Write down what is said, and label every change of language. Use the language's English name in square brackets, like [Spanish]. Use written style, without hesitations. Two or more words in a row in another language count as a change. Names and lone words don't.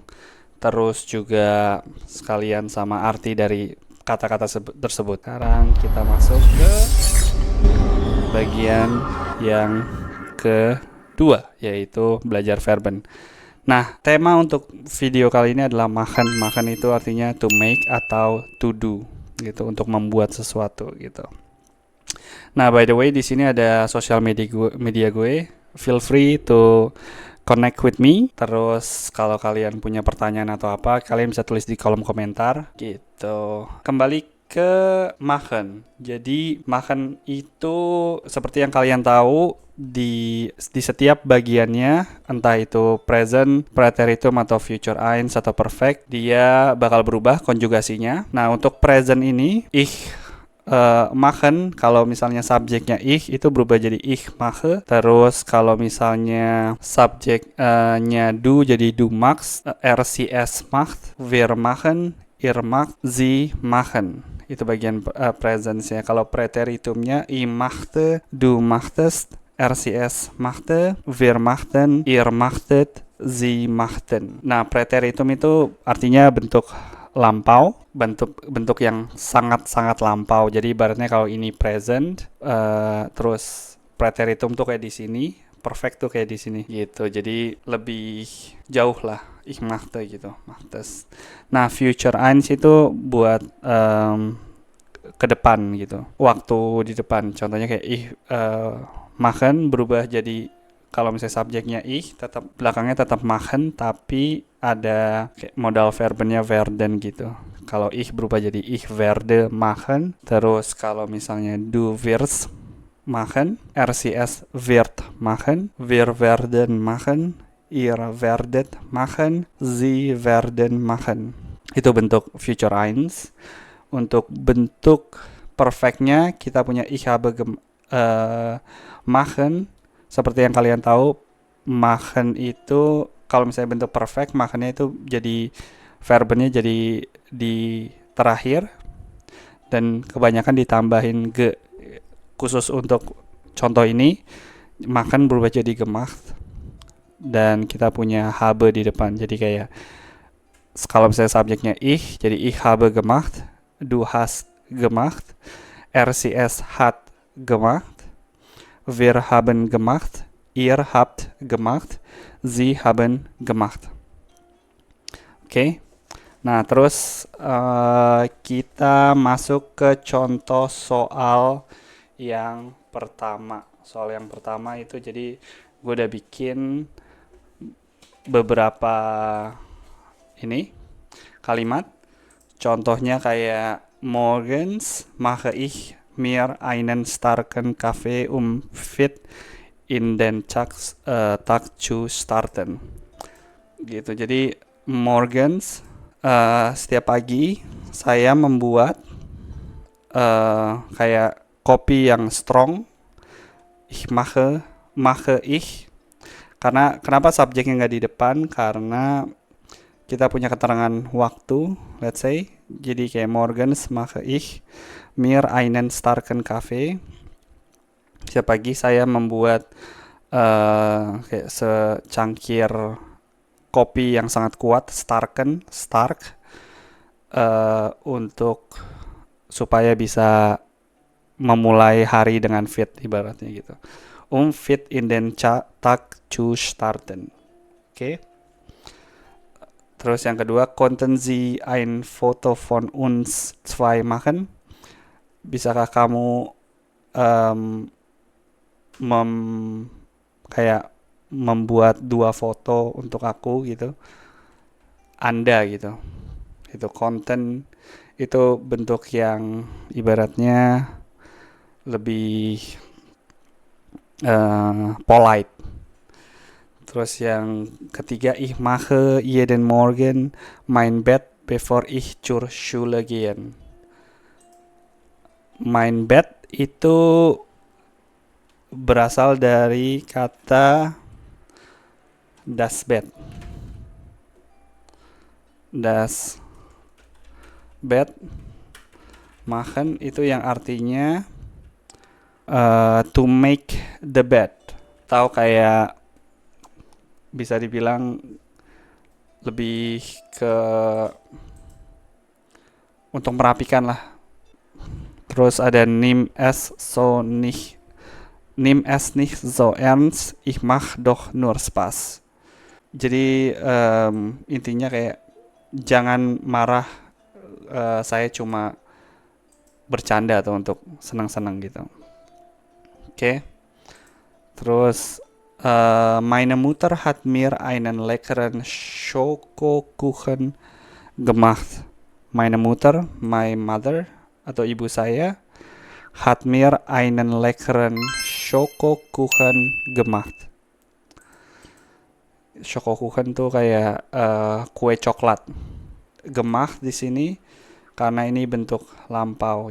[Indonesian] Terus juga sekalian sama arti dari kata-kata tersebut. Sekarang kita masuk ke bagian yang kedua, yaitu belajar verben. Nah, tema untuk video kali ini adalah machen. Machen itu artinya [English] to make [Indonesian] atau [English] to do, [Indonesian] gitu, untuk membuat sesuatu, gitu. Nah, [English] by the way, [Indonesian] di sini ada sosial media gue. [English] Feel free to connect with me. [Indonesian] Terus kalau kalian punya pertanyaan atau apa, kalian bisa tulis di kolom komentar, gitu. Kembali ke machen. Jadi machen itu seperti yang kalian tahu di setiap bagiannya, entah itu present, preteritum atau [German] future eins [Indonesian] atau perfect, dia bakal berubah konjugasinya. Nah, untuk present ini machen, kalau misalnya subjeknya ich itu berubah jadi [German] ich mache. [Indonesian] Terus kalau misalnya subjeknya do jadi [German] du machst, RCS macht, wir machen, ihr macht, sie machen. [Indonesian] Itu bagian presence-nya. Kalau preteritumnya [German] ich machte, du machtest, RCS machte, wir machten, ihr machtet, sie machten. [Indonesian] Nah, preteritum itu artinya bentuk lampau, bentuk yang sangat-sangat lampau. Jadi ibaratnya kalau ini present, terus preteritum tuh kayak di sini, perfect tuh kayak di sini gitu. Jadi lebih jauh lah [German] ich machte [Indonesian] gitu, machtes. Nah, [German] future eins [Indonesian] itu buat ke depan gitu, waktu di depan. Contohnya kayak machen berubah jadi, kalau misalnya subjeknya ich, tetap belakangnya tetap machen, tapi ada kayak modal verbennya werden gitu. [German] Kalau ich [Indonesian] berubah jadi [German] ich werde machen. [Indonesian] Terus kalau misalnya [German] du wirst machen, RCS wird machen, wir werden machen, ihr werdet machen, sie werden machen. [Indonesian] Itu bentuk [German] future eins. [Indonesian] Untuk bentuk perfectnya kita punya [German] ich habe machen. [Indonesian] Seperti yang kalian tahu, machen itu kalau misalnya bentuk perfect, machennya itu jadi verbennya jadi di terakhir dan kebanyakan ditambahin ge. Khusus untuk contoh ini, machen berubah jadi gemacht dan kita punya habe di depan. Jadi kayak kalau misalnya subjeknya ich, jadi [German] ich habe gemacht, du hast gemacht, RCS hat gemacht, wir haben gemacht, ihr habt gemacht, sie haben gemacht. [Indonesian] Oke. Nah, terus kita masuk ke contoh soal yang pertama. Soal yang pertama itu jadi gue udah bikin beberapa ini kalimat. Contohnya kayak [German] morgens mache ich mir einen starken Kaffee fit in den Tag zu starten. [Indonesian] Gitu. Jadi morgens, setiap pagi saya membuat kayak kopi yang strong. [German] Ich mache ich. [Indonesian] Karena kenapa subjeknya nggak di depan? Karena kita punya keterangan waktu, [English] let's say. [Indonesian] Jadi kayak [German] morgens mache ich mir einen starken Kaffee. [Indonesian] Setiap pagi saya membuat kayak secangkir kopi yang sangat kuat, stark, untuk supaya bisa memulai hari dengan fit, ibaratnya gitu. [German] Fit in den Tag zu starten. [Indonesian] Oke. Terus yang kedua, [German] konnten Sie ein Foto von uns zwei machen? [Indonesian] Bisakah kamu kayak membuat dua foto untuk aku gitu? Anda gitu. Itu konten, itu bentuk yang ibaratnya lebih polite. Terus yang ketiga, [German] ich mache jeden Morgen mein Bett bevor ich zur Schule gehe. Mein Bett [Indonesian] itu berasal dari kata [German] das Bett. Das Bett machen [Indonesian] itu yang artinya [English] to make the bed. [Indonesian] Tahu kayak bisa dibilang lebih ke untuk merapikan lah. [German] Terus ada nimm es nicht so ernst, ich mach doch nur Spaß. [Indonesian] Jadi intinya kayak jangan marah, saya cuma bercanda atau untuk senang-senang gitu. Oke. [German] Terus meine Mutter hat mir einen leckeren Schokokuchen gemacht. Meine Mutter, [English] my mother [Indonesian] atau ibu saya, [German] hat mir einen leckeren Schokokuchen gemacht. [Indonesian] Schokokuchen tuh kayak kue coklat. Gemacht di sini karena ini bentuk lampau.